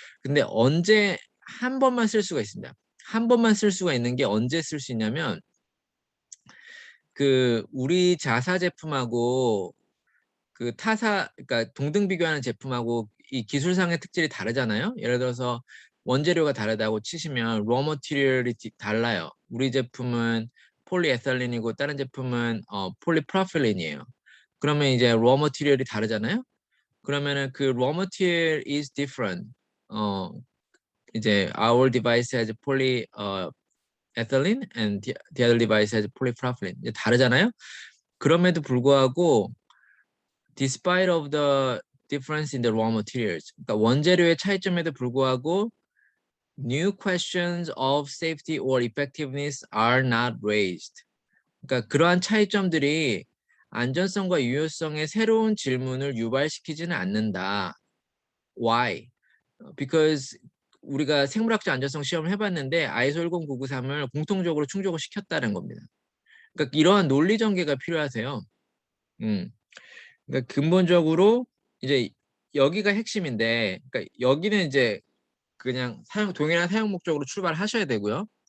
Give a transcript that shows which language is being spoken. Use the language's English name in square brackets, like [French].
[Korean] 근데 언제 한 번만 쓸 수가 있습니다. 한 번만 쓸 수가 있는 게 언제 쓸 수 있냐면 그 우리 자사 제품하고 그 타사 그러니까 동등 비교하는 제품하고 이 기술상의 특질이 다르잖아요. 예를 들어서 원재료가 다르다고 치시면 raw material이 달라요. 우리 제품은 폴리에설린이고 다른 제품은 폴리프로필린이에요. 그러면 이제 raw material이 다르잖아요. 그러면은 그 [English] raw material is different. [Korean] 어 이제 [English] our device has polyethylene and the other device has polypropylene. [Korean] 이제 다르잖아요. 그럼에도 불구하고 [English] despite of the difference in the raw materials. [Korean] 그러니까 원재료의 차이점에도 불구하고 [English] new questions of safety or effectiveness are not raised. [Korean] 그러니까 그러한 차이점들이 안전성과 유효성의 새로운 질문을 유발시키지는 않는다. [English] Why? [Korean] Because 우리가 생물학적 안전성 시험을 해봤는데 ISO 10993을 공통적으로 충족을 시켰다는 겁니다. 그러니까 이러한 논리 전개가 필요하세요. 그러니까 근본적으로 이제 여기가 핵심인데, 그러니까 여기는 이제 그냥 동일한 사용 목적으로 출발하셔야 되고요.